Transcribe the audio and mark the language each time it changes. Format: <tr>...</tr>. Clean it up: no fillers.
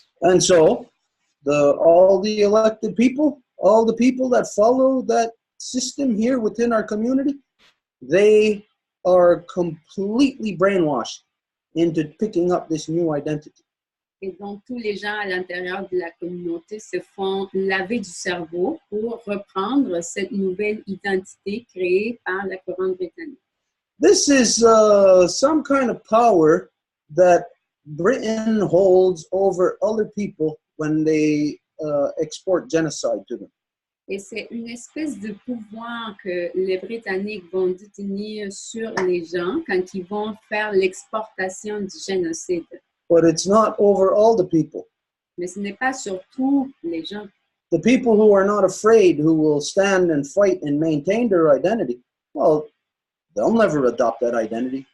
<en>And so, all the elected people, all the people that follow that system here within our community, they are completely brainwashed into picking up this new identity.</en> <fr>Et donc, tous les gens à l'intérieur de la communauté se font laver du cerveau pour reprendre cette nouvelle identité créée par la couronne britannique.</fr> <en>This is some kind of power that Britain holds over other people when they export genocide to them.</en> <fr>Et c'est une espèce de pouvoir que les Britanniques vont détenir sur les gens quand ils vont faire l'exportation du génocide.</fr> <en>But it's not over all the people.</en> <fr>Mais ce n'est pas sur tous les gens.</fr> <en>The people who are not afraid, who will stand and fight and maintain their identity, well, they'll never adopt that identity.</en>